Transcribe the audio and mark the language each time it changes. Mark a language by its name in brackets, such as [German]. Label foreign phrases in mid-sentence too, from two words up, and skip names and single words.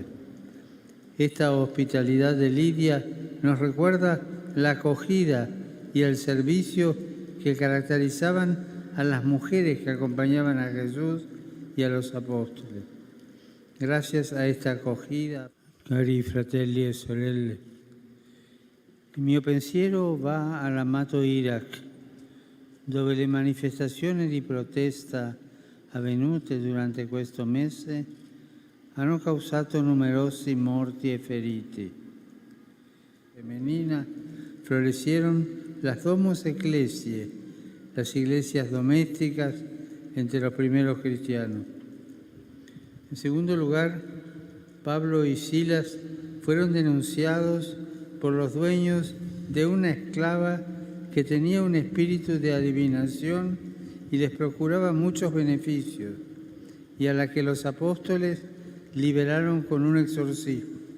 [Spanish] Esta hospitalidad de Lidia nos recuerda la acogida y el servicio que caracterizaban a las mujeres que acompañaban a Jesús y a los apóstoles. Gracias a esta acogida, [Italian] cari fratelli e sorelle, il mio pensiero va all'amato Iraq, dove le manifestazioni di protesta avvenute durante questo mese hanno causato numerosi morti e feriti. [Spanish] Femenina florecieron las domus ecclesiae, las iglesias domésticas entre los primeros cristianos. En segundo lugar, Pablo y Silas fueron denunciados por los dueños de una esclava que tenía un espíritu de adivinación y les procuraba muchos beneficios, y a la que los apóstoles liberaron con un exorcismo.